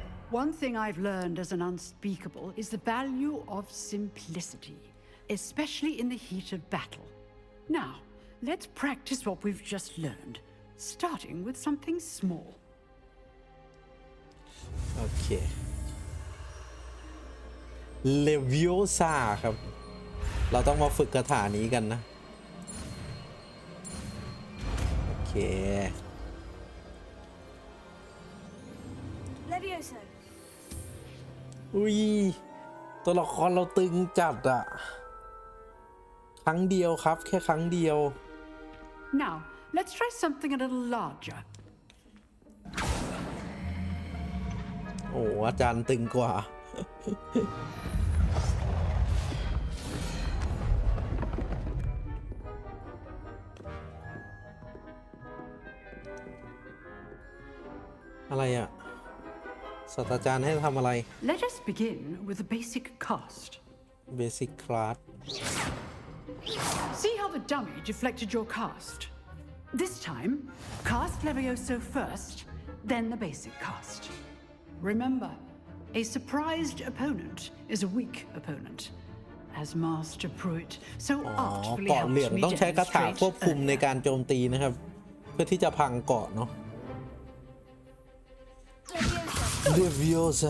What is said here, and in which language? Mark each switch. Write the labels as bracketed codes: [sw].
[en] One thing I've learned as an unspeakable is the value of simplicity, especially in the heat of battle. Now, let's practice what we've just learned, starting with something small. Okay. [th] Leviosa ครับเราต้องมาฝึกคาถานี้กันนะโอเค [en] Leviosa. [th] อุ้ยตัวละครเราตึงจัดอะครั้งเดียวครับแค่ครั้งเดียว [en] Now, let's try something a little larger. [th] โอ้อาจารย์ตึงกว่าอะไรอ่ะศาสตราจารย์ให้ทำอะไร [en] Let us begin with the basic cast. Basic class. See how the dummy deflected your cast. This time, cast Levioso first, then the basic cast. Remember, a surprised opponent is a weak opponent, as Master Pruitt so artfully [th] เกาะเหลือง [en] helped me [th] ต้องใช้คาถาควบคุมใน [en] demonstrate [th] การโจมตีนะครับเพื่อที่จะพังเกาะเนาะ Leviosa.